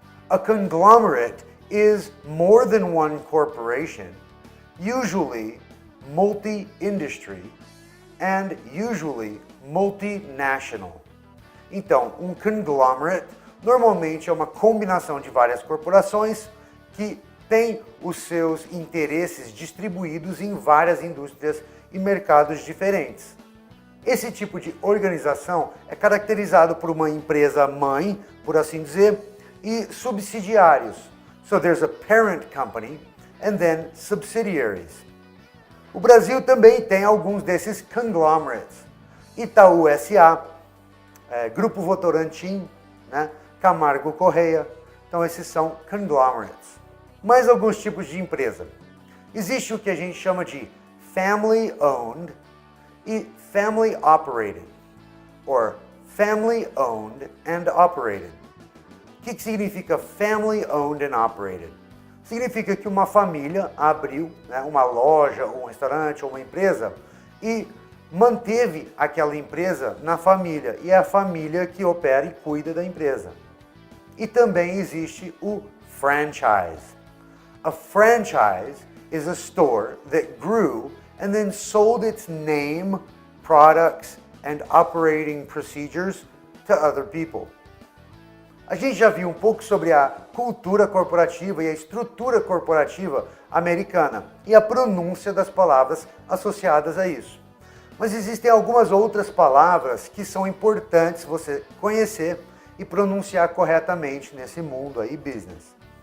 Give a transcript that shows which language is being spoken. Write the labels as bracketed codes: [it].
[en] A conglomerate is more than one corporation, usually multi-industry and usually multinational. [pt] Então, um conglomerate normalmente é uma combinação de várias corporações que têm os seus interesses distribuídos em várias indústrias e mercados diferentes. Esse tipo de organização é caracterizado por uma empresa mãe, por assim dizer, e subsidiários. [en] So there's a parent company and then subsidiaries. [pt] O Brasil também tem alguns desses conglomerates. Itaú S.A., Grupo Votorantim, né? Camargo Correia. Então esses são conglomerates. Mais alguns tipos de empresa. Existe o que a gente chama de family owned e family operated, [en] or family owned and operated. [pt] O que significa family owned and operated? Significa que uma família abriu, né, uma loja, ou um restaurante, ou uma empresa e manteve aquela empresa na família, e é a família que opera e cuida da empresa. E também existe o franchise. [en] A franchise is a store that grew and then sold its name, products, and operating procedures to other people. [pt] A gente já viu um pouco sobre a cultura corporativa e a estrutura corporativa americana e a pronúncia das palavras associadas a isso. Mas existem algumas outras palavras que são importantes você conhecer e pronunciar corretamente nesse mundo aí business.